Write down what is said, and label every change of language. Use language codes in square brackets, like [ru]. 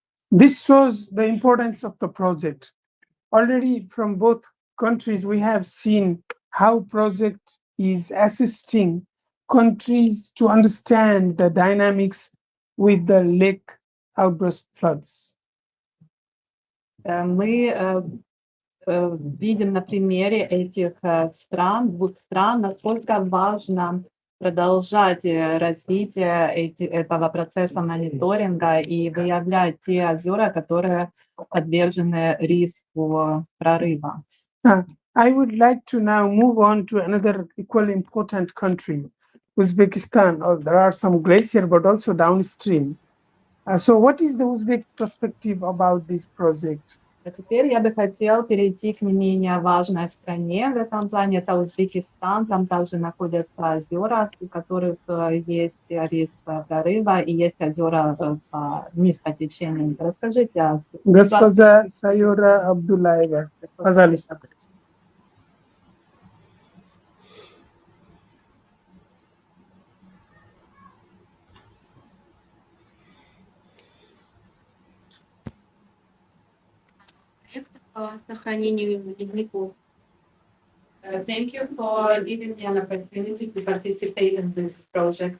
[en] This shows the importance of the project. Already from both countries, we have seen how project is assisting countries to understand the dynamics with the lake outburst floods. [ru] Мы видим на примере этих двух стран, насколько важно продолжать развитие этого процесса мониторинга и выявлять те озера, которые подвержены риску прорыва. [en] I would like to now move on to another equally important country, Uzbekistan. There are some glacier, but also downstream. So what is the Uzbek perspective about this project? [ru] А теперь я бы хотел перейти к не менее важной стране в этом плане. Это Узбекистан. Там также находятся озера, у которых есть риск прорыва, и есть озера вниз по течению. Расскажите о Госпожа Sayura Abdullaeva, пожалуйста. По сохранению ледников. [en] Thank you for giving me an opportunity to participate in this project.